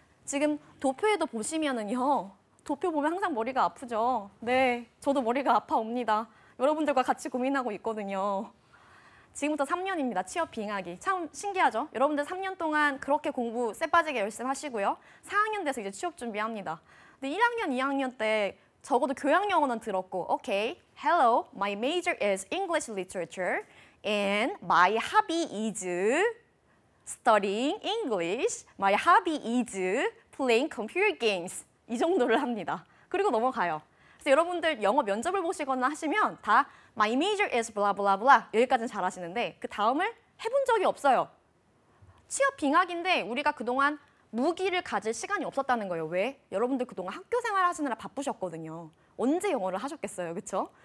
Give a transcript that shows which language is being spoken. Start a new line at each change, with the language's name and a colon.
Korean: 지금 도표에도 보시면은요. 도표 보면 항상 머리가 아프죠. 네, 저도 머리가 아파옵니다. 여러분들과 같이 고민하고 있거든요. 지금부터 3년입니다. 취업 빙하기. 참 신기하죠? 여러분들 3년 동안 그렇게 공부 쎄빠지게 열심히 하시고요. 4학년 돼서 이제 취업 준비합니다. 근데 1학년, 2학년 때 적어도 교양 영어는 들었고,
English: okay, hello, my major is English literature and my hobby is studying English. My hobby is playing computer games.
Korean: 이 정도를 합니다. 그리고 넘어가요. 그래서 여러분들 영어 면접을 보시거나 하시면 다
English: My major is blah blah blah
Korean: 여기까지는 잘하시는데 그 다음을 해본 적이 없어요. 취업 빙하기인데 우리가 그동안 무기를 가질 시간이 없었다는 거예요. 왜? 여러분들 그동안 학교 생활 하시느라 바쁘셨거든요. 언제 영어를 하셨겠어요, 그렇죠?